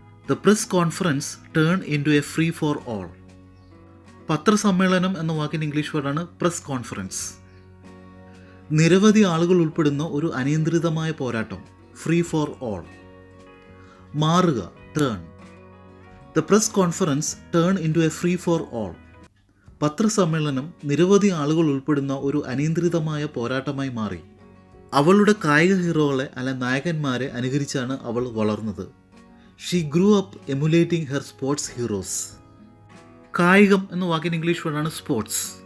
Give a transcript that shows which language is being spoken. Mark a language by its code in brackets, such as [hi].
[en] The press conference turn into a free for all. [ml] പത്രസമ്മേളനം എന്ന വാക്കിൻ്റെ English വേർഡാണ് പ്രസ് കോൺഫറൻസ്. നിരവധി ആളുകൾ ഉൾപ്പെടുന്ന ഒരു അനിയന്ത്രിതമായ പോരാട്ടം ഫ്രീ ഫോർ ഓൾ. മാറുക turn. [en] The press conference turned into a free for all. [ml] പത്രസമ്മേളനം നിരവധി ആളുകൾ ഉൾപ്പെടുന്ന ഒരു അനിയന്ത്രിതമായ പോരാട്ടമായി മാറി. അവളുടെ കായിക ഹീറോകളെ അല്ല നായകന്മാരെ അനുകരിച്ചാണ് അവൾ വളർന്നത്. [en] She grew up emulating her sports heroes. [ml] കായികം എന്ന വാക്കിന് ഇംഗ്ലീഷ് വേർഡാണ് സ്പോർട്സ്.